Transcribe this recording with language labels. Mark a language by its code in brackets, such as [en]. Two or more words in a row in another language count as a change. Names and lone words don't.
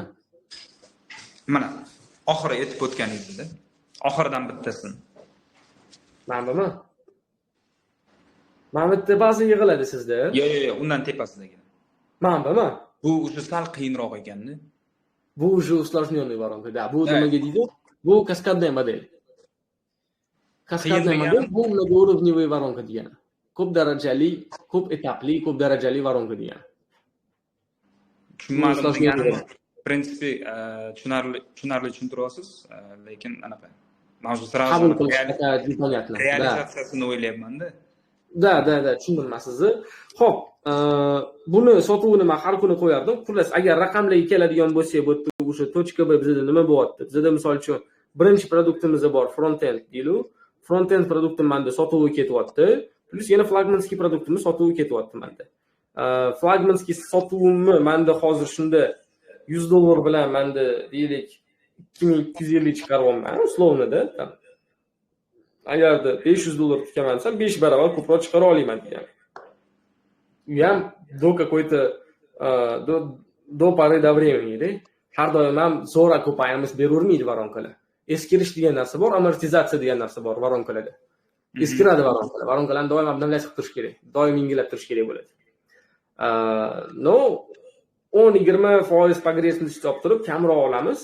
[uz] Mana oxiri aytib o'tganingizni, oxiridan bittasini. Mana buni. Mana bitta ba'zi yig'iladi sizda. Yo'q, undan tepasidagi. Mana buni. Bu o'zi sal qiyinroq ekan-da. [ru] Bu уже усложнённый воронка, да. [uz] Bu nimaga deydi? Bu [ru] kaskadная модель. Kaskadная модель [uz] bu [ru] многоуровневый воронка [uz] degani. Ko'p darajali, ko'p etapli, ko'p darajali воронка degani. Tushunmadim deganim, prinsipi tushunarli tushuntiryapsiz, lekin anaqa. Mavzu sразу qabul qilish непонятно. Realizatsiyasini o'ylayapman-da. Da, tushundim men sizni. Xo'p, buni sotuvini men har kuni qo'yardim. Xullas, agar raqamlarga keladigan bo'lsak, bu yerda o'sha точка B bizda nima bo'lyapti? Bizda misol uchun birinchi produktimiz bor, front-end deylu. Front-end produktim menda sotuvi ketyapti. Plus yana flagmanskiy produktimiz sotuvi ketyapti menda. Flagmanskiy sotuvimni menda hozir shunda $100 bilan menda deylik 2250 chiqaryapman, slovnida. Agarda $500 tutganmansam 5 barobar ko'proq chiqara olaman degan. U ham [ru] do какой-то до поры до времени-da. [uz] Har doim ham zo'ra ko'payamiz beravermaydi varonkalar. Eskirish degan narsa bor, amortizatsiya degan narsa bor varonkalarda. Eskiradi varonkalar. Varonkalarni doim obnovlash qilib turish kerak. Doim yangilab turish kerak bo'ladi. No 10-20% progressni hisob turib kamroq olamiz.